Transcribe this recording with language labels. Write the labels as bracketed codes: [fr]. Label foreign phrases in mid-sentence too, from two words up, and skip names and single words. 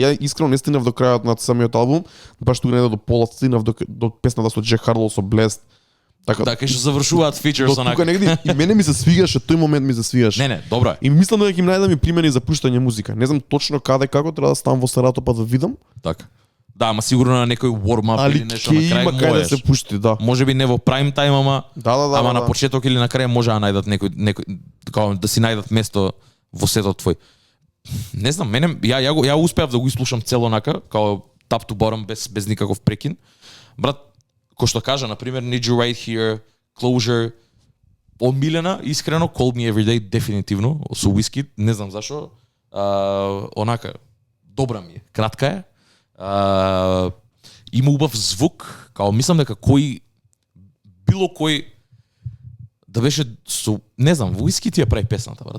[mk] Ја искрено не стигнав до крајот на самиот албум, баш тука не до полот стигнав до песната со Джек Харлоу со Blessed. Така што завршуваат фичерс онака. Тука негде и мене ми се свигаше, тој момент ми се свигаше. Не, добро е. И мислам дека ќе им најдам и примери за пуштање музика. Не знам точно каде како треба да ставам во Сарато па да видам. Така. Да, ама сигурно на некој warm-up или нешто на крај има каде да се пушти, да. Можеби не во [en] prime time, [mk] ама ама на почеток или на крај може да најдат некој како да си најдат место во сетот твој. Не знам, мене ја успеав да го изслушам цело онака, као [en] top to bottom [mk] без никаков прекин. Брат, кој што кажа на пример Need You Right Here, Closure, омилена, искрено Call Me Every Day дефинитивно со Wizkid, не знам зашо. Онака добра ми е, кратка е. Има убав звук, као мислам дека било кој да беше со, не знам, Wizkid ти ја прави песната, брат.